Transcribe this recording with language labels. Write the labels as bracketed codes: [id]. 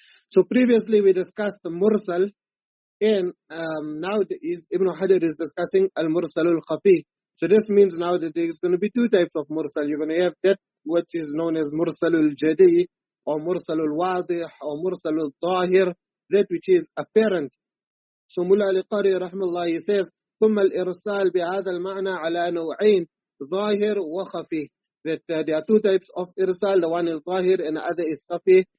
[en] So previously we discussed the Mursal, and now Ibn Hajar is discussing al-Mursal al-Khafī. So this means now that there is going to be two types of Mursal. You're going to have that which is known as Mursal al-Jadi, or Mursal al-Wadih, or Mursal al-Zahir, that which is apparent. So Mullah al-Qari rahimahullah, he says, [ar] ثم الإرسال بهذا المعنى على نوعين ظاهر وخفي. [en] That there are two types of irsal. The one is zahir and the other is khafi.